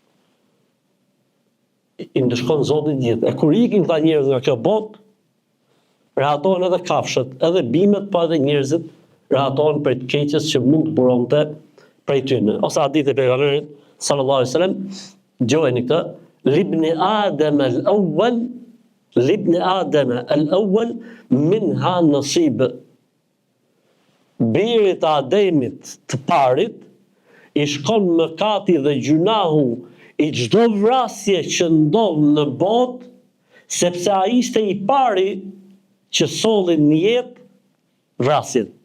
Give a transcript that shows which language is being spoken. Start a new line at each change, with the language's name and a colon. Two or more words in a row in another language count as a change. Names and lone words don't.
Albanian: I ndeshkon Zoti gjithë. E kur ikin këta njerëz nga kjo botë, rehatohen edhe kafshët, edhe bimët, po edhe njerëzit rahatohen për të keqes që mund të buronte prej tyre. Ose hadithi e pejgamberit
Arabic: صلى الله عليه وسلم,
Albanian: dëgjojeni këtë,
Arabic: لابن آدم الأول منها نصيب.
Albanian: Birit të Ademit të parit i shkon mëkati dhe gjunahu i çdo vrasje që ndodh në botë, sepse ai ishte i pari që solli në jetë vrasjen.